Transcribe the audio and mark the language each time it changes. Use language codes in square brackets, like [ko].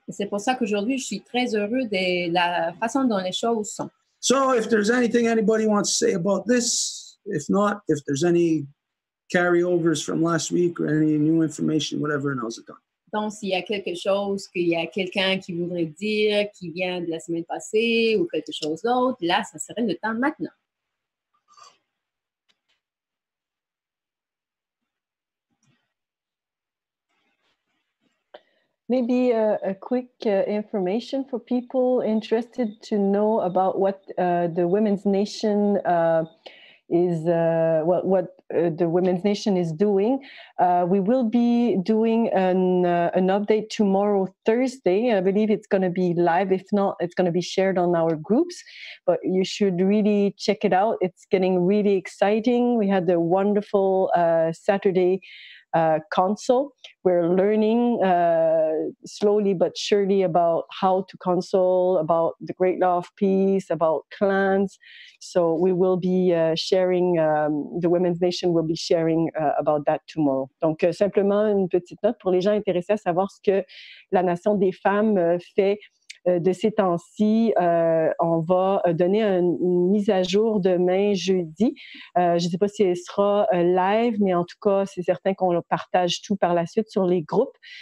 [fr] Et c'est pour ça qu'aujourd'hui, je suis très heureux de la façon dont les choses sont. [en] So if there's anything anybody wants to say about this, if not, if there's any carryovers from last week or any new information, whatever, now's the time. [fr] Donc, s'il y a quelque chose qu'il y a quelqu'un qui voudrait dire, qui vient de la semaine passée ou quelque chose d'autre, là, ça serait le temps maintenant. [en] Maybe a quick information for people interested to know about what the Women's Nation is, what the Women's Nation is doing. We will be doing an update tomorrow, Thursday. I believe it's going to be live. If not, it's going to be shared on our groups. But you should really check it out. It's getting really exciting. We had a wonderful Saturday console. We're learning slowly but surely about how to console, about the Great Law of Peace, about clans. So we will be sharing, the Women's Nation will be sharing about that tomorrow. [fr] Donc, simplement une petite note pour les gens intéressés à savoir ce que la Nation des femmes fait de ces temps-ci. On va donner une mise à jour demain, jeudi. Je ne sais pas si elle sera live, mais en tout cas, c'est certain qu'on partage tout par la suite sur les groupes.